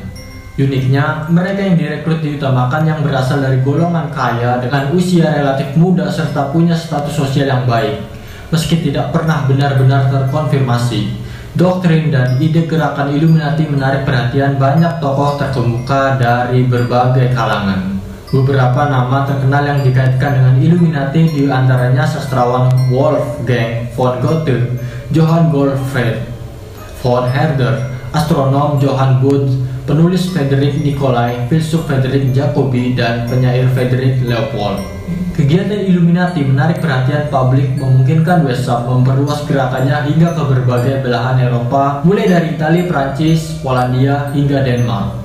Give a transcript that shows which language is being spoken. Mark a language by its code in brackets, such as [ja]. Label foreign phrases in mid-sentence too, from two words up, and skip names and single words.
[id] Uniknya, mereka yang direkrut diutamakan yang berasal dari golongan kaya dengan usia relatif muda serta punya status sosial yang baik. Meski tidak pernah benar-benar terkonfirmasi, doktrin dan ide gerakan Illuminati menarik perhatian banyak tokoh terkemuka dari berbagai kalangan. Beberapa nama terkenal yang dikaitkan dengan Illuminati diantaranya sastrawan Wolfgang von Goethe, Johann Gottfried von Herder, astronom Johann Bode, penulis Friedrich Nicolai, filsuf Friedrich Jacobi, dan penyair Friedrich Leopold. Kegiatan Illuminati menarik perhatian publik, memungkinkan Weishaupt memperluas gerakannya hingga ke berbagai belahan Eropa, mulai dari Italia, Prancis, Polandia, hingga Denmark.